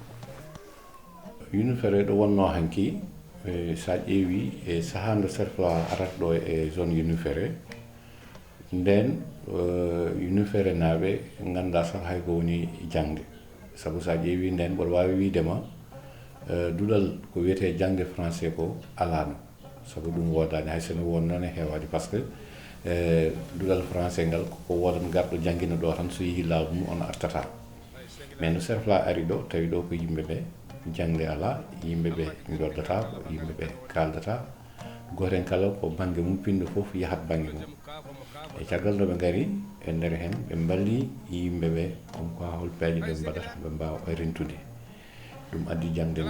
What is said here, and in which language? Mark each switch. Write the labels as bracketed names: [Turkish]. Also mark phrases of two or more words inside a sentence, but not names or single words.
[Fula] UNIFERE ɗo wonno hanki sa ƴeewi e saaha nde CERFLA arata ɗo e zone UNIFERE nden UNIFERE naaɓe ganda sah hay ko woni jangde saabu sa ƴeewi nden mboɗo wawi widema duɗal ko wiyete jangde français ko alano saabu ɗum wodani hay sono won noon e heewade [French] par ce [Fula] que duɗal français ngal koko wodan garɗo jangguina ɗo tan so yeehi laamu mum on artata mais no CERFLA ari ɗo tawi ɗo ko yimɓeɓe jangde ala yimɓeɓe joddata yimɓeɓe kaldata goten kala ko banggue mum pinɗo foof yahat banggue mum e caggal ɗo ɓe gari e nder hen ɓe balli yimɓeɓe on ko hol peeje ɓe mbaɗata ɓe mbawa rentude ɗum addi jangde nde